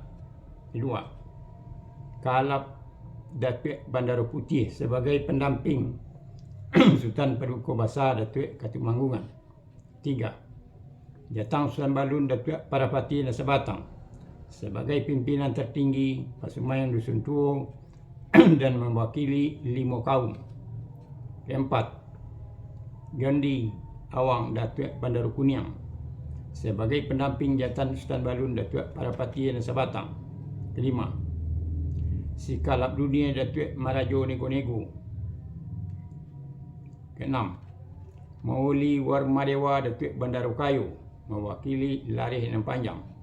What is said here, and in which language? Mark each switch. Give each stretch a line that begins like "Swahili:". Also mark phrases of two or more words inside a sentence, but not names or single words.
Indonesian: Kedua, Kalap Datuk Bandar Putih sebagai pendamping Sultan Paduka Besar Datuk Ketumanggungan. Tiga, Jatang Sultan Balun Datuk Parapati Nasabatang sebagai pimpinan tertinggi Pasumayam Dusun Tuo dan mewakili 5 kaum. Keempat, Gandhi Awang Datuk Bandar Kuniang sebagai pendamping Jatan Sultan Balun Datuk Parapati Nasabatang. Kelima, Sikalap Dunia Datuk Marajo Nego-Nego. Keenam, Mauli Warmadewa Datuk Bandar Kayu mewakili Lareh dan Panjang.